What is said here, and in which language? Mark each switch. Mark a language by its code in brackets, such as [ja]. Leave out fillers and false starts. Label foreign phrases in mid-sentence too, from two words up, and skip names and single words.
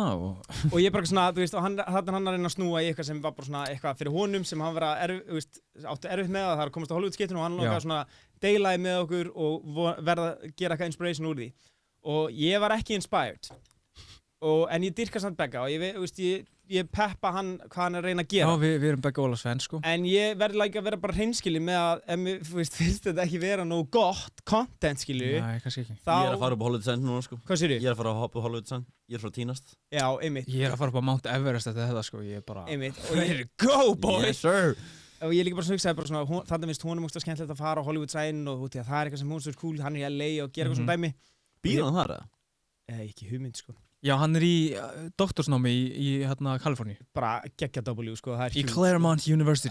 [is] og ég bara svona, þú veist, og þannig hann að reyna að snúa í eitthvað sem var bara svona eitthvað fyrir honum sem hann áttu erfitt með það er að komast á Hollywood-skiptinu og hann langaði svona deilaði með okkur og verða að gera eitthvað inspiration úr því og ég var ekki inspired en ég dyrka samt Begga og ég peppa hann hvað hann er að reyna að gera. Já, við erum Begga Ólafs fans, sko. En ég verði að vera bara hreinskilinn með að ef mér finnst þetta ekki vera nógu gott content, skilju. Nei, kannski ekki. Ég er að fara upp á Hollywood sign núna, sko. Hvað sér ég? Ég er að fara að hoppa á Hollywood sign. Ég er frá Tínast. Já, einmitt. Ég er að fara upp á Mount Everest eftir þetta, sko. Ég er bara... Einmitt. [en] Here you go, boy! Yes, sir! [is] Og ég líka bara hugsaði bara svona, þannig finnst honum ógeðslega skemmtilegt að fara á Hollywood sign og það er eitthvað sem hún svo cool, hann er í LA og gera eitthvað svona dæmi. Býður hann þar, eða? Ekki hugmynd, sko. Já, hann er í doktorsnámi í Kaliforníu. Bara geggja W, sko. Í Claremont University.